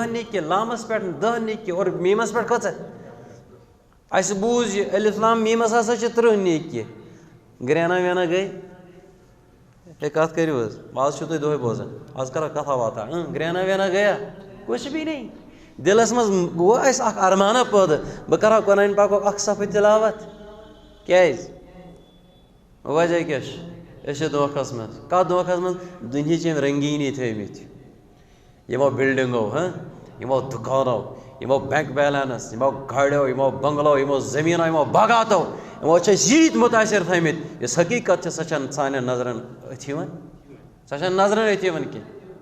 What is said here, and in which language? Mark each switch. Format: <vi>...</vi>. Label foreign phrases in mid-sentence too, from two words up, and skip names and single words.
<ks>نیکی لامس پٮ۪ٹھ 10 نیکی اور میٖمس پٮ۪ٹھ کۭژاہ اَسہِ بوٗز یہِ الف لام میٖمس ہسا چھِ 30 نیکی گرینا وینا گٔے ہے کتھ کٔرِو حظ آز چھِو تُہۍ دۄہے بوزان آز کرو کتھا واتھا گرینا وینا گٔیا</ks> <ur>کچھ بھی نہیں</ur> <ks>دِلس منٛز گوٚو اَسہِ اکھ ارمانہ پٲدٕ بہٕ کرٕ ہا قرآن پاکُک اکھ صفہٕ تِلاوت کیٛازِ وجہ کیٛاہ چھُ أسۍ چھِ دھوکھس منٛز کتھ دھوکھس منٛز دُنہِچ یِم رنگیٖنی تھٲومٕتۍ یِمو بِلڈِنگو یِمو دُکانو یِمو</ks> <en>bank balance</en> <ks>یِمو گاڑیو یِمو بنگلو یِمو زٔمیٖنو یِمو باغاتو یِمو چھِ أسۍ ییٖتۍ مُتٲثر تھٲیمٕتۍ یۄس حقیٖقت چھِ سۄ چھَنہٕ سانٮ۪ن نظرَن أتھۍ یِوان سۄ چھَنہٕ نظرَن أتھۍ یِوان کینٛہہ</ks>